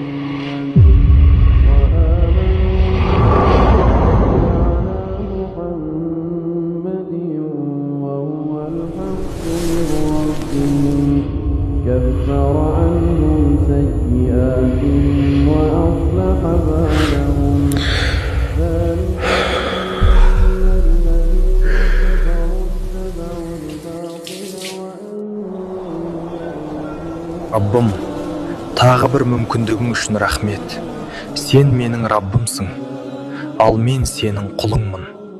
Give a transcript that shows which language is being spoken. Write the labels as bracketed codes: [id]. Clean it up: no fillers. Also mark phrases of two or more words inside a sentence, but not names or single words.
[ar] وهو الحق من ربهم كفر عنهم سيئاتهم وأصلح بالهم ذلك أن الذين كفروا اتبعوا الباطل [kk] Rabbim, тағы бір мүмкіндігің үшін рахмет. Сен менің Раббымсың, ал мен сенің құлыңмын.